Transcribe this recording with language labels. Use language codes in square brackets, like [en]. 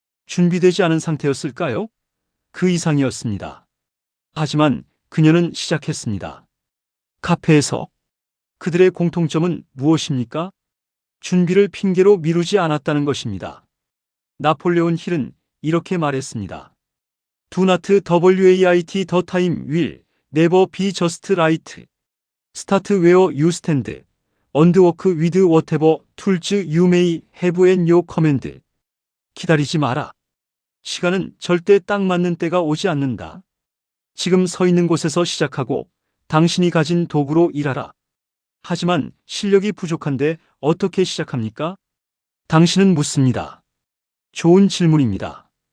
[ko] 준비되지 않은 상태였을까요? 그 이상이었습니다. 하지만 그녀는 시작했습니다. 카페에서. 그들의 공통점은 무엇입니까? 준비를 핑계로 미루지 않았다는 것입니다. 나폴레온 힐은 이렇게 말했습니다. [en] Do not wait, the time will never be just right. Start where you stand and work with whatever tools you may have at your command. [ko] 기다리지 마라. 시간은 절대 딱 맞는 때가 오지 않는다. 지금 서 있는 곳에서 시작하고 당신이 가진 도구로 일하라. 하지만 실력이 부족한데 어떻게 시작합니까? 당신은 묻습니다. 좋은 질문입니다.